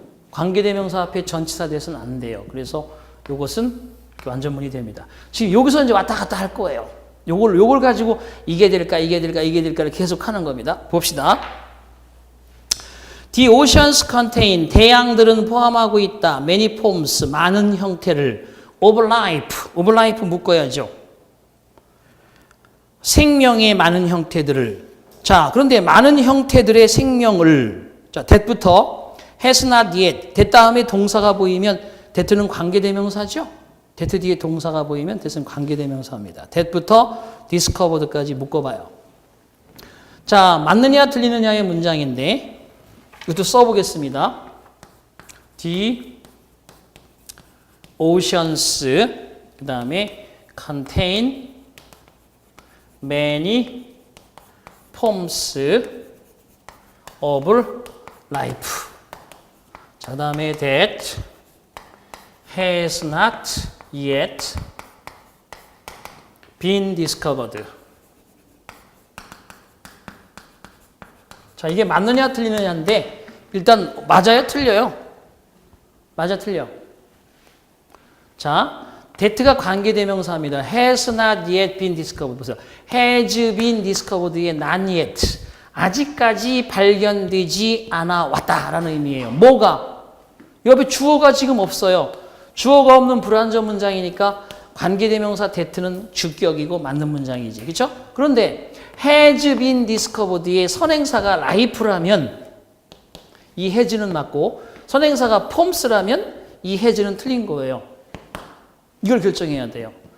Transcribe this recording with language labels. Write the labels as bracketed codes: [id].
[ko] 관계대명사 앞에 전치사 that은 안 돼요. 그래서 이것은 완전문이 됩니다. 지금 여기서 이제 왔다 갔다 할 거예요. 요걸 가지고 이게 될까를 계속 하는 겁니다. 봅시다. [en] The oceans contain, [ko] 대양들은 포함하고 있다. [en] many forms, [ko] 많은 형태를. [en] of life [ko] 묶어야죠. 생명의 많은 형태들을. 자, 그런데 많은 형태들의 생명을. 자, that부터 [en] has not yet. [ko] that 다음에 동사가 보이면 that는 관계대명사죠. that 뒤에 동사가 보이면 that은 관계대명사입니다. that부터 discovered까지 묶어봐요. 자, 맞느냐 틀리느냐의 문장인데 이것도 써보겠습니다. [en] The oceans [ko] 그 다음에 [en] contain many forms of life. 자, 그 다음에 that has not yet been discovered. [ko] 자, 이게 맞느냐 틀리느냐인데 일단 맞아요, 틀려요? 맞아, 틀려. 자, that가 관계대명사입니다. [en] has not yet been discovered. [ko] 보세요. [en] has been discovered의 not yet. [ko] 아직까지 발견되지 않아 왔다라는 의미예요. 뭐가? 옆에 주어가 지금 없어요. 주어가 없는 불완전 문장이니까 관계대명사 that는 주격이고 맞는 문장이지. 그렇죠? 그런데 [en] has been discovered [ko] 의 선행사가 life라면 이 has는 맞고 선행사가 forms라면 이 has는 틀린 거예요. 이걸 결정해야 돼요.